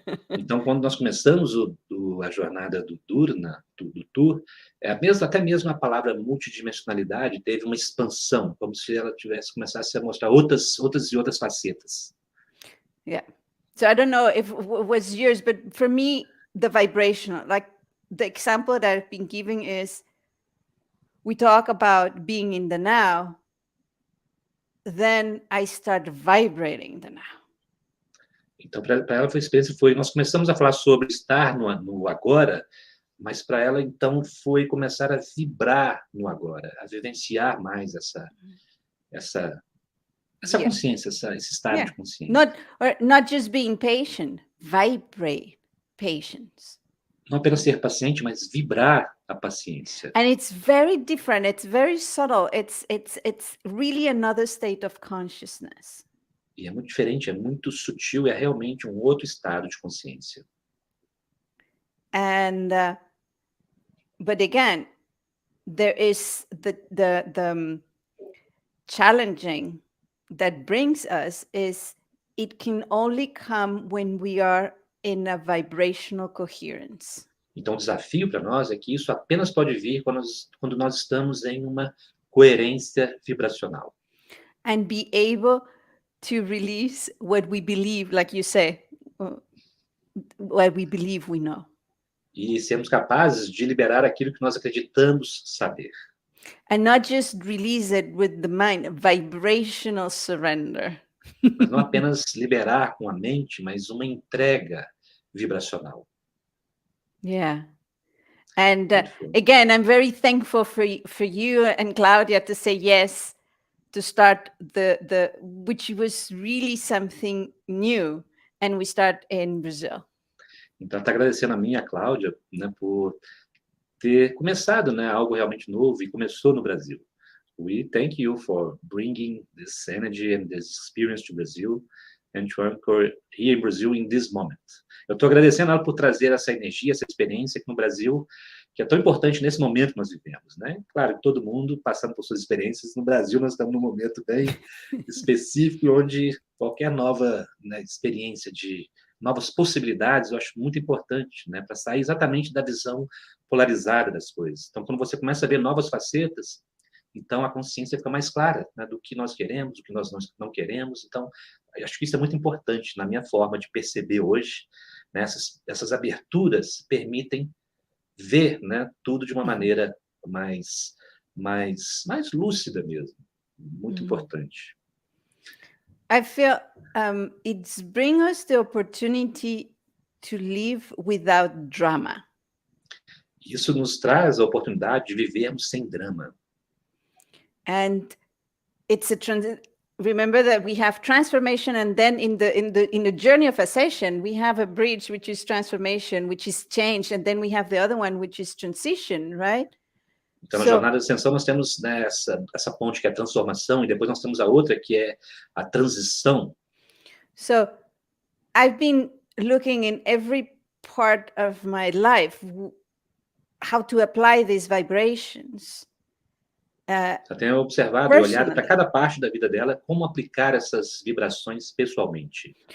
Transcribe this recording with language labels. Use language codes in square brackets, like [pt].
[pt] Então, quando nós começamos a jornada do dUr-Rna, do tour, até mesmo a palavra multidimensionalidade teve uma expansão, como se ela começasse a mostrar outras facetas. [en] Yeah. So I don't know if it was yours, but for me, the vibrational, like the example that I've been giving is, we talk about being in the now, then I start vibrating the now. [pt] Então, para ela foi experiência, nós começamos a falar sobre estar no agora, mas para ela, então, foi começar a vibrar no agora, a vivenciar mais essa consciência, esse estado de consciência. [en] Not just being patient, vibrate patience. [pt] Não apenas ser paciente, mas vibrar a paciência. [en] And it's very different. It's very subtle. It's really another state of consciousness. [pt] E é muito diferente, é muito sutil, é realmente um outro estado de consciência. [en] And but again, there is the challenging that brings us is it can only come when we are in a vibrational coherence. [pt] Então, o desafio para nós é que isso apenas pode vir quando nós estamos em uma coerência vibracional. [en] And be able to release what we believe, like you say, what we believe we know. [pt] E sermos capazes de liberar aquilo que nós acreditamos saber. [en] And not just release it with the mind, vibrational surrender. [pt] Mas não apenas liberar com a mente, mas uma entrega vibracional. [en] Yeah. And again, I'm very thankful for you and Claudia to say yes, to start which was really something new, and we start in Brazil. [pt] Então, está agradecendo a mim e a Cláudia, né, por ter começado, né, algo realmente novo e começou no Brasil. [en] We thank you for bringing this energy and this experience to Brazil and to anchor here in Brazil in this moment. [pt] Eu estou agradecendo ela por trazer essa energia, essa experiência aqui no Brasil, que é tão importante nesse momento que nós vivemos, né? Claro que todo mundo passando por suas experiências. No Brasil, nós estamos num momento bem específico, onde qualquer nova, né, experiência de novas possibilidades, eu acho muito importante, né, para sair exatamente da visão polarizada das coisas. Então, quando você começa a ver novas facetas, então a consciência fica mais clara, né, do que nós queremos, do que nós não queremos. Então, eu acho que isso é muito importante na minha forma de perceber hoje, né, essas aberturas permitem ver, né, tudo de uma maneira mais lúcida mesmo. Muito importante. [en] I feel it's bring us the opportunity to live without drama. [pt] Isso nos traz a oportunidade de vivermos sem drama. [en] And it's remember that we have transformation, and then in the journey of ascension, we have a bridge, which is transformation, which is change, and then we have the other one, which is transition, right? [pt] Então, na jornada de ascensão, nós temos, né, essa ponte que é a transformação, e depois nós temos a outra que é a transição. [en] So, I've been looking in every part of my life how to apply these vibrations. [pt] Eu tenho observado e olhado para cada parte da vida dela como aplicar essas vibrações pessoalmente.